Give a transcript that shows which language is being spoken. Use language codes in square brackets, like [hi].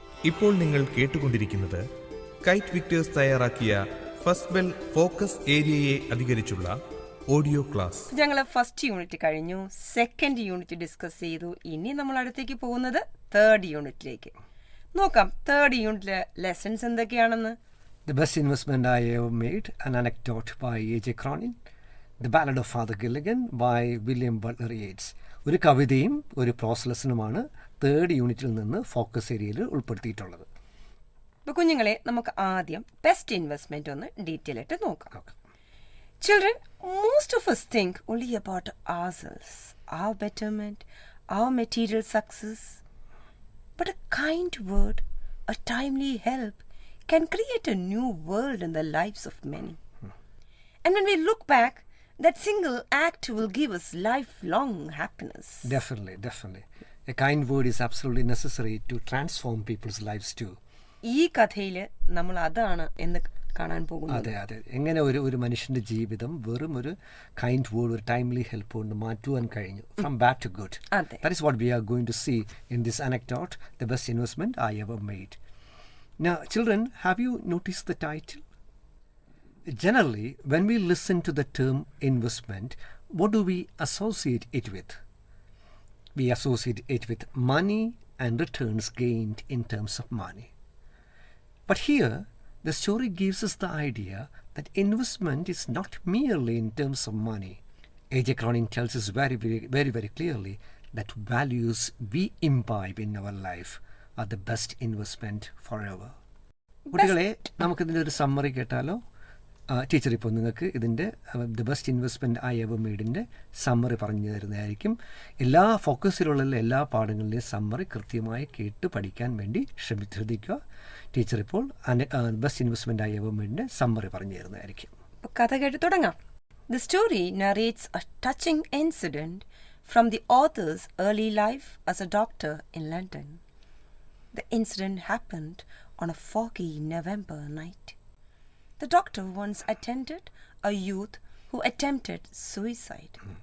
[ml] ഇപ്പോൾ നിങ്ങൾ കേട്ടുകൊണ്ടിരിക്കുന്നത് കൈറ്റ് വിക്ടേഴ്സ് തയ്യാറാക്കിയ first bell focus ഏരിയയെ അധികരിച്ചുള്ള audio class. ഞങ്ങൾ ഫസ്റ്റ് യൂണിറ്റ് കഴിഞ്ഞു, സെക്കൻഡ് യൂണിറ്റ് ഡിസ്കസ് ചെയ്തു. ഇനി നമ്മൾ അടുത്തേക്ക് പോകുന്നത് 3rd യൂണിറ്റിലേക്ക്. നോക്കാം 3rd യൂണിറ്റിലെ ലെസൺസ് എന്തൊക്കെയാണെന്ന്. [en] The best investment I ever made, an anecdote by A.J. Cronin. The Ballad of Father Gilligan by William Butler Yeats. [ml] ഒരു കവിതയും ഒരു പ്രോസ് ലെസണുമാണ് 3rd യൂണിറ്റിൽ നിന്ന് ഫോക്കസ് ഏരിയയിൽ ഉൾപ്പെടുത്തിയിട്ടുള്ളത്. അപ്പോൾ കുഞ്ഞുങ്ങളെ, നമുക്ക് ആദ്യം ബെസ്റ്റ് ഇൻവെസ്റ്റ്മെന്റ് ഒന്ന് ഡീറ്റെയിൽ ആയിട്ട് നോക്കാം. [en] Children, most of us think only about ourselves, our betterment, our material success. But a kind word, a timely help can create a new world in the lives of many. And when we look back, that single act will give us lifelong happiness. Definitely. A kind word is absolutely necessary to transform people's lives too. [ml] ഈ കഥയിൽ നമ്മൾ അതാണ് എന്ന് കാണാൻ പോകുന്നത്. അതെ. എങ്ങനെ ഒരു മനുഷ്യന്റെ ജീവിതം വെറും ഒരു കൈൻഡ് വേർഡ്, ഒരു ടൈംലി ഹെൽപ്പ് കൊണ്ട് മാറ്റുവാൻ കഴിഞ്ഞു. [en] From bad to good. That is what we are going to see in this anecdote, the best investment I ever made. Now, children, have you noticed the title? Generally, when we listen to the term investment, what do we associate it with? We associate it with money and returns gained in terms of money. But here, the story gives us the idea that investment is not merely in terms of money. A.J. Cronin tells us very clearly that values we imbibe in our life are the best investment forever. [ml] കുട്ടികളെ നമുക്കിതിൻ്റെ ഒരു summary കേട്ടാലോ? Teacher ഇപ്പോൾ നിങ്ങൾക്ക് ഇതിൻ്റെ the best investment I ever മെയ്ഡിൻ്റെ summary പറഞ്ഞു തരുന്നതായിരിക്കും. എല്ലാ ഫോക്കസിലുള്ള എല്ലാ പാഠങ്ങളുടെയും സമ്മറി കൃത്യമായി കേട്ട് പഠിക്കാൻ വേണ്ടി ശ്രദ്ധിക്കുക. ടീച്ചർ ഇപ്പോൾ best investment I ever മെയ്ഡിൻ്റെ summary പറഞ്ഞു തരുന്നതായിരിക്കും. കഥ കേട്ട് തുടങ്ങാം. [en] The story narrates a touching incident from the author's early life as a doctor in London. The incident happened on a foggy November night. The doctor once attended a youth who attempted suicide.